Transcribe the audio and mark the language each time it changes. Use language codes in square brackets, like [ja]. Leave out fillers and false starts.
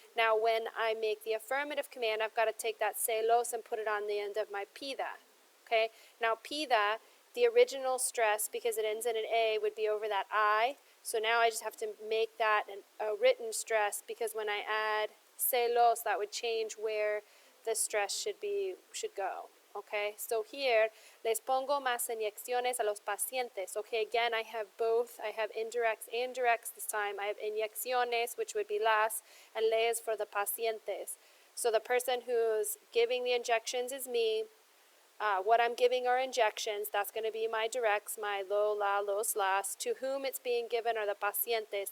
[en] Now when I make the affirmative command, I've got to take that se los and put it on the end of my pida. Okay, now pida, the original stress, because it ends in an A, would be over that I. So now I just have to make that a written stress, because when I add se los, that would change where the stress should go. Okay, so here, [es] les pongo más inyecciones a los pacientes. [en] Okay, again, I have both. I have indirects and directs this time. I have inyecciones, which would be las, and les for the pacientes. So the person who's giving the injections is me. What I'm giving are injections. That's going to be my directs, my lo, la, los, las. To whom it's being given are the pacientes.